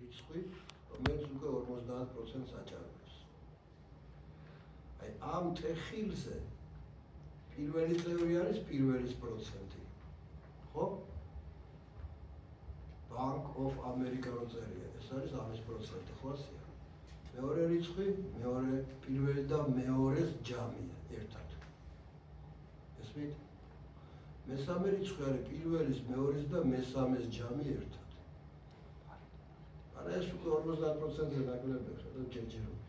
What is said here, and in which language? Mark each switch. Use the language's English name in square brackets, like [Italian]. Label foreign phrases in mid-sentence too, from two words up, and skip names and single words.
[Georgian] რიცხვი, რომელიც უკვე 50%-ს აჭარბებს. აი ამ ტეხილზე პირველი წევრი არის პირველის პროცენტი. ხო? Bank of America როწერია, ეს არის ამის პროცენტი, ხო ასია? მეორე რიცხვი, პირველი და მეორეს ჯამია ერთად. ესმით? მესამე რიცხვი არის პირველის, მეორის და მესამეს ჯამი ერთად. არა ეს უკვე 50%-ზე ნაკლებია, და ჯერჯერობით.